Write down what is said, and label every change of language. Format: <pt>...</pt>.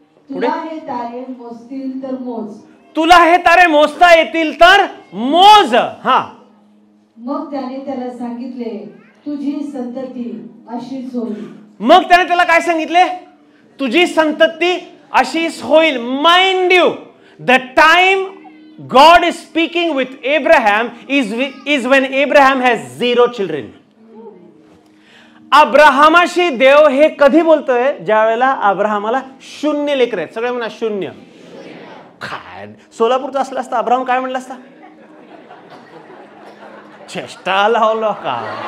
<mr>तुला हे तारे मोजतील तर मोज. तुला हे तारे मोजता येतील तर मोज. हा. मग त्याने त्याला सांगितले तुझी संतती अशीच होईल. मग त्याने त्याला काय सांगितले? तुझी संतती अशीच होईल.</mr> <en>Mind you, the time God is speaking with Abraham is when Abraham has 0 children.</en> <mr>अब्राहमाशी देव हे कधी बोलतोय? ज्या वेळेला अब्राहमाला 0 लेकर आहेत. सगळे म्हणा 0. काय सोलापूरचा असला असता अब्राहम काय म्हणला असता? चेष्टा लावलो का?</mr>